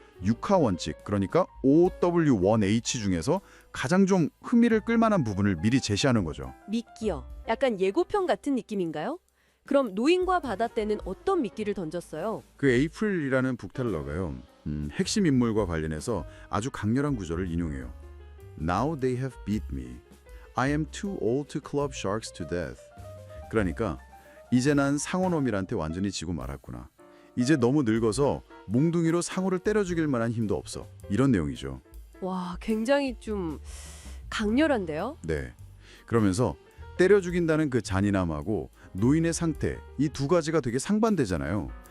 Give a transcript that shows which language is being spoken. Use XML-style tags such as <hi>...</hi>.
<ko>6화 원칙, 그러니까 OW1H 중에서 가장 좀 흥미를 끌만한 부분을 미리 제시하는 거죠. 미끼요. 약간 예고편 같은 느낌인가요? 그럼 노인과 바다 때는 어떤 미끼를 던졌어요? 그 에이프릴이라는 북텔러가요. 핵심 인물과 관련해서 아주 강렬한 구절을 인용해요.</ko> <en>Now they have beat me. I am too old to club sharks to death.</en> <ko>그러니까 이제 난 상어놈이한테 완전히 지고 말았구나. 이제 너무 늙어서 몽둥이로 상어를 때려 죽일 만한 힘도 없어. 이런 내용이죠. 와, 굉장히 좀 강렬한데요? 네. 그러면서 때려 죽인다는 그 잔인함하고 노인의 상태, 이 두 가지가 되게 상반되잖아요.</ko>